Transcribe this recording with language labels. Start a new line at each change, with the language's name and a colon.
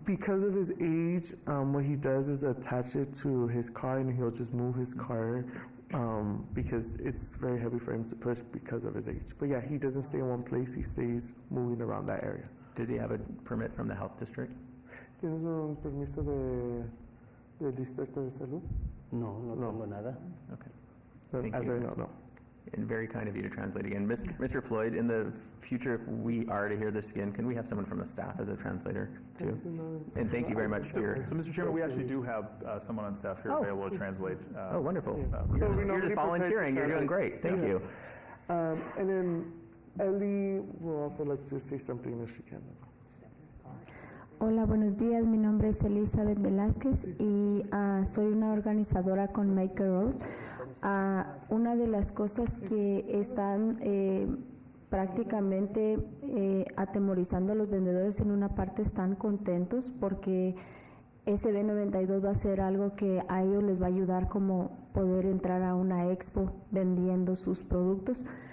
English: Because of his age, what he does is attach it to his car, and he'll just move his car because it's very heavy for him to push because of his age. But yeah, he doesn't stay in one place. He stays moving around that area. Does he have a permit from the health district?
Spanish: ¿Tienes un permiso del distrito de salud? No tengo nada.
English: Okay. Thank As you. I know, no. And very kind of you to translate again. Mr. Floyd, in the future, if we are to hear this again, can we have someone from the staff as a translator too? And thank you very much for your... So, Mr. Chairman, we actually do have someone on staff here available to translate. Oh, wonderful. Yeah. You're just volunteering. You're doing great. Thank you. And then Ellie will also like to say something if she can.
Spanish: Hola, buenos días. Mi nombre es Elizabeth Velázquez y soy una organizadora con Make a Road. Una de las cosas que están prácticamente atemorizando a los vendedores, en una parte están contentos porque SB 92 va a ser algo que a ellos les va a ayudar, como poder entrar a una expo vendiendo sus productos.